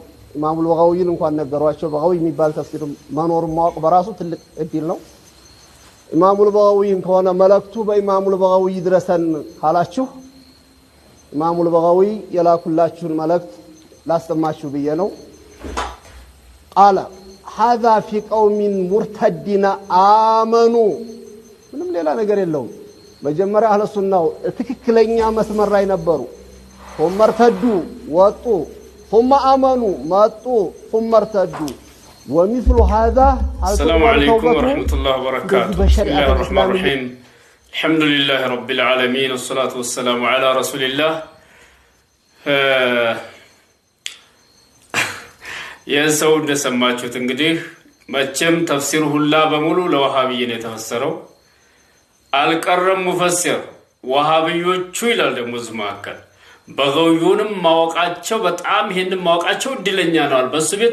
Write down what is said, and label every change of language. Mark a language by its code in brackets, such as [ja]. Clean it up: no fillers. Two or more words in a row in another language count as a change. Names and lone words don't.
[am] ኢማሙል በጋዊን እንኳን ነገሯቸው። በጋዊ የሚባል ተፍሲር መኖሩን ማወቅ በራሱ ትልቅ እድል ነው። ኢማሙል በጋዊን ከሆነ መልእክቱ በኢማሙል በጋዊ ድረሰን ካላችሁ ኢማሙል በጋዊ የላኩላችሁን መልእክት ላስተማችሁ ብዬ ነው። [ar] قال هذا في قوم مرتدين آمنوا [am] ምንም ሌላ ነገር የለውም። መጀመሪያ [ar] أهل السنة [am] ትክክለኛ መስመር ላይ ነበሩ። [ar] ثم ارتدوا [am] ወጡ [ar] ثم آمنوا [am] መጡ [ar] ثم ارتدوا ومثل هذا. السلام عليكم ورحمة الله وبركاته. بسم الله الرحمن الرحيم. الحمد لله رب العالمين والصلاة والسلام على رسول الله. [am] የሰው እንደሰማችሁት እንግዲህ መቼም ተፍሲር ሁላ በሙሉ ለወሃቢyin የተፈሰረው አልቀረም ሙፈሲር ወሃቢዮቹ ይላል። ደግሞ ዝማከል በጋውዩንም ማወቃቸው በጣም ይሄንን ማወቃቸው እድለኛ ነው። በሱ ቤት